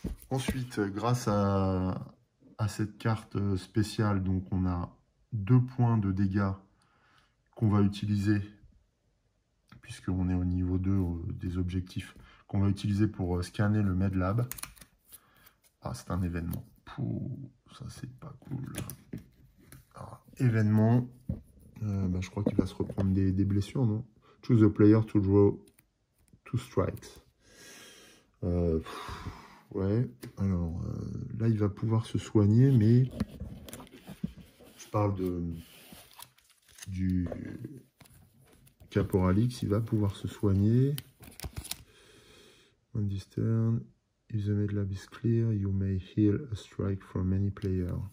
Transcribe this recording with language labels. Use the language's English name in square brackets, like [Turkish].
[French] Ensuite, grâce à cette carte spéciale, donc on a 2 points de dégâts qu'on va utiliser, puisqu'on est au niveau 2 des objectifs, qu'on va utiliser pour scanner le Medlab. Ah, c'est un événement. Pouh, ça, c'est pas cool. Alors, événement, je crois qu'il va se reprendre des blessures, non? [English] Choose a player to draw 2 strikes. [French] Ouais, alors là, il va pouvoir se soigner, mais je parle du Caporal X, il va pouvoir se soigner. [English] On this turn, if the Medlab is clear, you may heal a strike from any player.